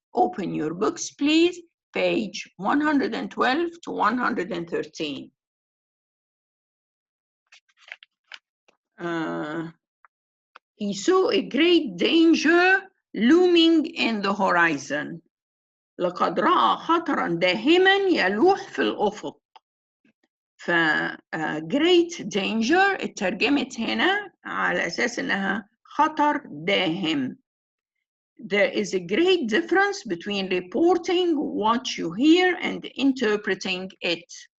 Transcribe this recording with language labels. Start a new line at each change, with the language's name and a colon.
English: Open your books, please, page 112 to 113. He saw a great danger looming in the horizon.
Arabic: لقد رأى خطراً داهماً يلوح في الأفق. ف
English: great danger
Arabic: اترجمت هنا على أساس إنها خطر داهم.
English: There is a great difference between reporting what you hear and interpreting it.